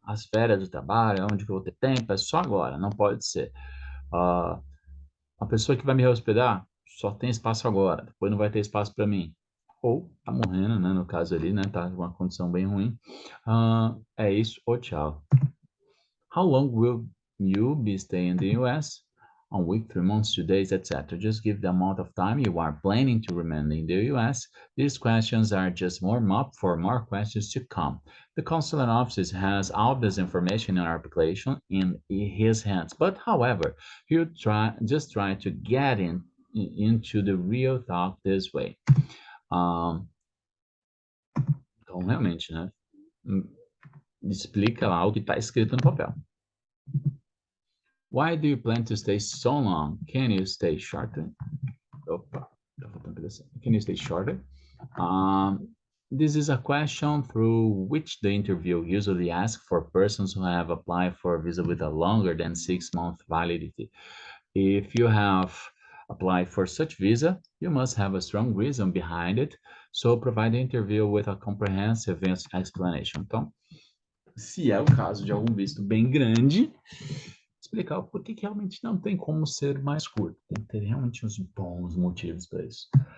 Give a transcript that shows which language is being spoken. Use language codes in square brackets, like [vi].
[pt] As férias do trabalho, onde que eu vou ter tempo, é só agora, não pode ser. Uh, a pessoa que vai me hospedar só tem espaço agora, depois não vai ter espaço para mim. Ou tá morrendo, né? No caso ali, né? Tá com uma condição bem ruim. É isso, ou tchau. [en] How long will you be staying in the US? A week, 3 months, 2 days, etc. Just give the amount of time you are planning to remain in the US. These questions are just warm up for more questions to come. The consular office has all this information in our application in his hands. But however, you try to get into the real talk this way. [pt] Então, realmente, né? Explica lá o que está escrito no papel. [en] Why do you plan to stay so long? Can you stay shorter? Opa, can you stay shorter? This is a question through which the interview usually asks for persons who have applied for a visa with a longer than 6 month validity. If you have applied for such visa, you must have a strong reason behind it, so provide the interview with a comprehensive explanation. [pt] Então, se é o caso de algum visto bem grande, explicar o porquê que realmente não tem como ser mais curto. Tem que ter realmente uns bons motivos para isso.